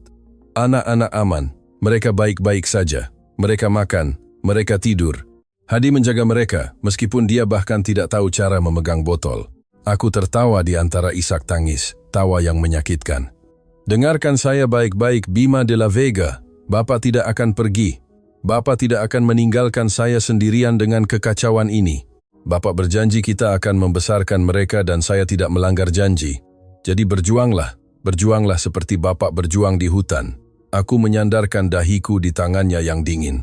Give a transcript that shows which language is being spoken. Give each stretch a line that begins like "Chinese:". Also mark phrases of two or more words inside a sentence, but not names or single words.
Indonesian: Anak-anak aman, mereka baik-baik saja. Mereka makan, mereka tidur. Hadi menjaga mereka, meskipun dia bahkan tidak tahu cara memegang botol. Aku tertawa di antara isak tangis, tawa yang menyakitkan. Dengarkan saya baik-baik, Bima de la Vega. Bapak tidak akan pergi. Bapak tidak akan meninggalkan saya sendirian dengan kekacauan ini. Bapak berjanji kita akan membesarkan mereka dan saya tidak melanggar janji. Jadi berjuanglah seperti Bapak berjuang di hutan. Aku menyandarkan dahiku di tangannya yang dingin.